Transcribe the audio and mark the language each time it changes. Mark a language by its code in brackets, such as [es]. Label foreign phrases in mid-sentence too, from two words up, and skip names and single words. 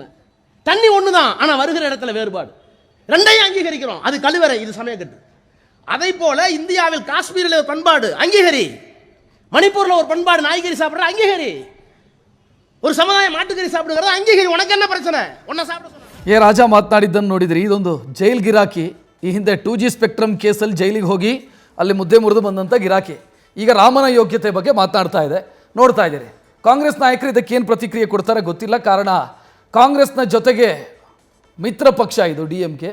[ta] தண்ணி ஒண்ணுதான், ஆனா வருகிற இடத்துல வேறுபாடு. ரெண்டையும் அங்கீகரிக்கிறோம், அது கழிவறை, இது சமயக்கட்டு. அதை போல இந்தியாவில் காஷ்மீரில் ஒரு பண்பாடு அங்கீகரி, மணிப்பூர்ல ஒரு பண்பாடு நாய்கறி சாப்பிடுற அங்கீகரி, ஒரு சமுதாயம் மாட்டுக்கறி சாப்பிடுறது அங்கீகரி. உனக்கு என்ன பிரச்சனை? ஒன்ன ಸಾப்பிಡ. [kn] ಎ ರಾಜಾ ಮಾತನಾಡಿದ್ದನ್ನು ನೋಡಿದ್ರಿ, ಇದೊಂದು ಜೈಲ್ ಗಿರಾಕಿ. ಈ ಹಿಂದೆ 2G ಸ್ಪೆಕ್ಟ್ರಮ್ ಕೇಸಲ್ಲಿ ಜೈಲಿಗೆ ಹೋಗಿ ಅಲ್ಲಿ ಮುದ್ದೆ ಮುರಿದು ಬಂದಂಥ ಗಿರಾಕಿ ಈಗ ರಾಮನ ಯೋಗ್ಯತೆ ಬಗ್ಗೆ ಮಾತನಾಡ್ತಾ ಇದೆ. ನೋಡ್ತಾ ಇದ್ದೀರಿ ಕಾಂಗ್ರೆಸ್ ನಾಯಕರು ಇದಕ್ಕೇನು ಪ್ರತಿಕ್ರಿಯೆ ಕೊಡ್ತಾರೆ ಗೊತ್ತಿಲ್ಲ. ಕಾರಣ ಕಾಂಗ್ರೆಸ್ನ ಜೊತೆಗೆ ಮಿತ್ರ ಪಕ್ಷ ಇದು DMK.